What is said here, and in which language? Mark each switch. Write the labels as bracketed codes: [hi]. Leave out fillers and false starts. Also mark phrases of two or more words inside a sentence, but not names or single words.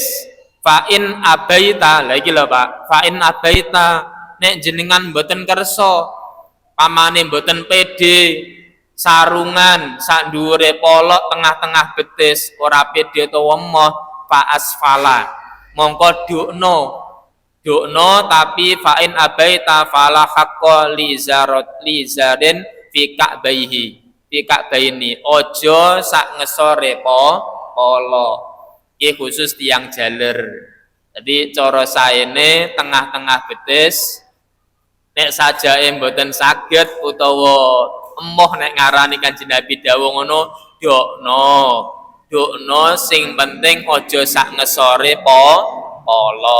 [ar] فإن أبيت, [jv] lha iki lho Pak. [ar] فإن أبيت [jv] nek jenengan mboten kersa pamane mboten pede sarungan sak dhuwure polok tengah-tengah betis ora pede utawa emoh [ar] فأسفل. [jv] Mongko dukno tapi [ar] فإن أبيت فلا حق للإزار في الكعبين [jv] ojo sak ngesore polo iki khusus tiang jaler. Jadi cara saene tengah-tengah betis nek sajae mboten saged utawa emoh nek ngarani Kanjeng Nabi dawuh ngono dukno sing penting ojo sak ngesore polo.